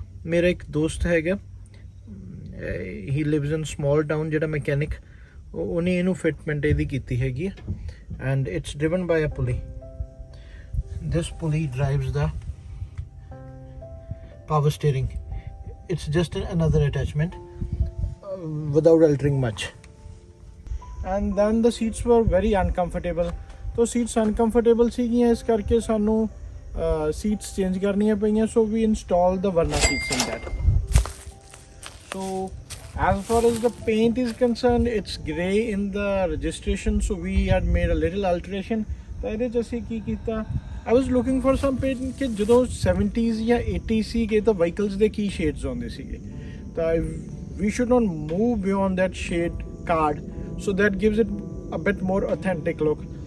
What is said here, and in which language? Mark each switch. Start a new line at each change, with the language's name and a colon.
Punjabi: ਮੇਰਾ ਇੱਕ ਦੋਸਤ ਹੈਗਾ,
English: he lives in small town,
Punjabi: ਜਿਹੜਾ ਮਕੈਨਿਕ, ਉਹਨੇ ਇਹਨੂੰ ਫਿਟਮੈਂਟ ਇਹਦੀ ਕੀਤੀ ਹੈਗੀ ਹੈ।
English: And it's driven by a pulley. This pulley drives the power steering. It's just another attachment without altering much. And then the seats were very uncomfortable.
Hindi: तो seats uncomfortable
Punjabi: ਸੀਗੀਆਂ, ਇਸ ਕਰਕੇ ਸਾਨੂੰ ਸੀਟਸ ਚੇਂਜ ਕਰਨੀਆਂ ਪਈਆਂ।
English: So we install the Verna seats in that. So as far as the paint is concerned, it's grey in the registration, so we had made a little alteration.
Punjabi: ਤਾਂ ਇਹਦੇ 'ਚ ਅਸੀਂ ਕੀ ਕੀਤਾ,
English: I was looking for some paint
Punjabi: ਕਿ ਜਦੋਂ 70s ਜਾਂ 80s ਸੀਗੇ ਤਾਂ ਵਹੀਕਲਸ ਦੇ ਕੀ ਸ਼ੇਡਸ ਆਉਂਦੇ ਸੀਗੇ, ਤਾਂ
English: we should not move beyond that shade card, so that gives it a bit more authentic look.